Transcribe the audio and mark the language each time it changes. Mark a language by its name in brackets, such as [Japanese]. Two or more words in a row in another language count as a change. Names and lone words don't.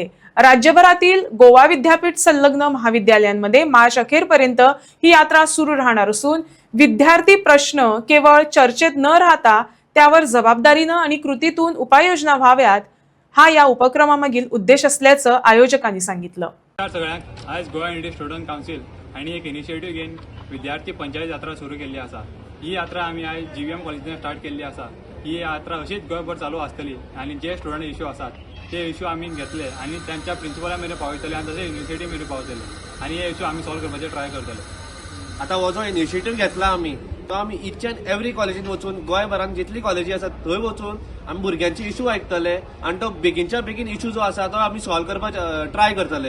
[Marathi] राज्यभरातील गोवा विद्यापीठ संलग्न महाविद्यालयांमध्ये मार्च अखेरपर्यंत ही यात्रा सुरू राहणार असून विद्यार्थी प्रश्न केवळ चर्चेत न राहता त्यावर जबाबदारीनं आणि कृतीतून उपाययोजना व्हाव्यात हा या उपक्रमामागील उद्देश असल्याचं आयोजकांनी सांगितलं. [Konkani] सगळ्यांक आज गोवा युनिव्हर्सिटी स्टुडंट काउन्सिल आणि एक इनिशिएटिव्ह घेऊन विद्यार्थी पंचायत यात्रा सुरू केली असा. ही यात्रा आम्ही आज जीव्हीएम कॉलेजान स्टार्ट केल्ली असा. ही यात्रा अशीच गोंयभर चालू आसतली आणि जे [English] student issue [Konkani] आसात ते इश्यू आम्ही घेतले आणि त्यांच्या प्रिन्सिपला मेरेन पावयतले आणि तशें युनिव्हर्सिटी मेरेन पावतले आणि हे इश्यू आम्ही सॉल्व करपाचे ट्राय करतले. आता हो जो इनिशिएटिव्ह घेतला आम्ही तो आम्ही [English] each and every [Konkani] कॉलेजीन वचून गोंयभरात जितली कॉलेजी आसात थंय वचून आमी भुरग्यांचे इश्यू आयकतले आणि तो बेगीनच्या बेगीन इश्यू जो आसा तो आमी सॉल्व करपाचे ट्राय करतले.